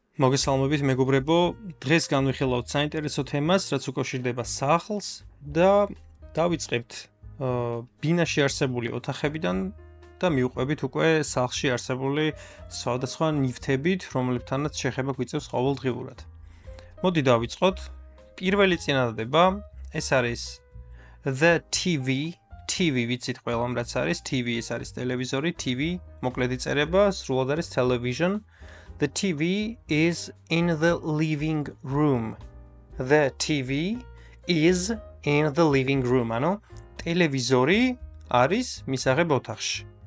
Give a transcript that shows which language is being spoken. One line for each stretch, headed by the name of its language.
Georgian: მოგესალმებით მეგობრებო, დღეს განვიხილავთ საინტერესო თემას, რაც უკავშირდება სახლს და დავიწყებთ ბინაში არსებული ოთახებიდან და მივყვებით უკვე სახლში არსებული სხვადასხვა ნივთებით, რომლებთანაც შეხება გვიწევს ყოველდღიურად. მოდი დავიწყოთ. პირველი წინადადება ეს არის The TV ვიცით ყველამ რაც არის, TV ეს არის ტელევიზორი, TV მოკლედ იწერება, სრულად არის television.
English: The TV is in the living room. The TV is in the living room.
Georgian: ანუ ტელევიზორი არის მისაღებ ოთახში.